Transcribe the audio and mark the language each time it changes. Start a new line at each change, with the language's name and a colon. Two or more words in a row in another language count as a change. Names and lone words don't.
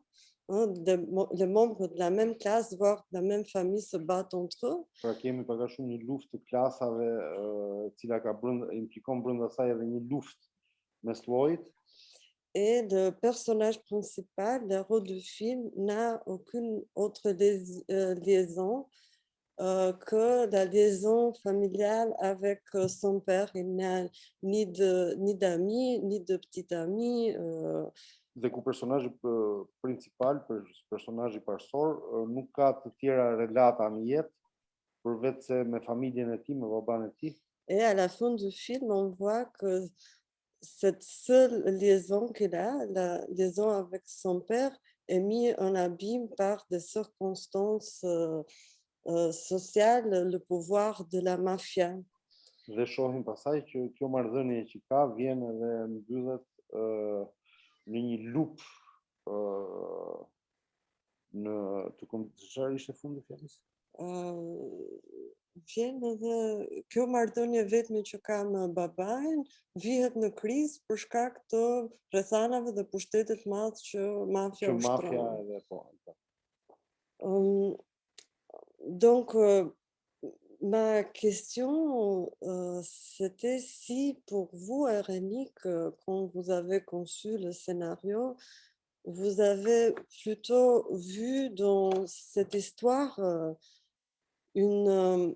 French: Hein, les membres de la même classe, voire de la même famille, se battent entre eux.
Albanian: Pra kemi pak a shumë një luftë të klasave, cila ka implikon brenda saj edhe një luftë mes llojit.
French: Et le personnage principal, l'héros du film, n'a aucune autre liaison que la liaison familiale avec son père. Il n'a ni d'amis, ni de petite amie.
Albanian: Dhe ku personazhi principal, personazhi parsor, nuk ka të tjera relata në jetë përveç se me familjen e tij, me baban e tij.
French: Et à la fin du film, on voit que cette seule liaison qu'il a, la liaison avec son père, est mise en abîme par des circonstances sociales, le pouvoir de la mafia.
Albanian: Dhe shohim pasaj që kjo marrëdhënie që ka vjen edhe mbyllet në një lup në çfarë ishte fundi fjalës? Vjen edhe kjo marrëdhënie vetme që ka me babain vihet në krizë për shkak të rrethanave dhe pushtetit të madh që mafia ushtron. Edhe po.
French: Donc, ma question, c'était si pour vous, Erenik, quand vous avez conçu le scénario, vous avez plutôt vu dans cette histoire une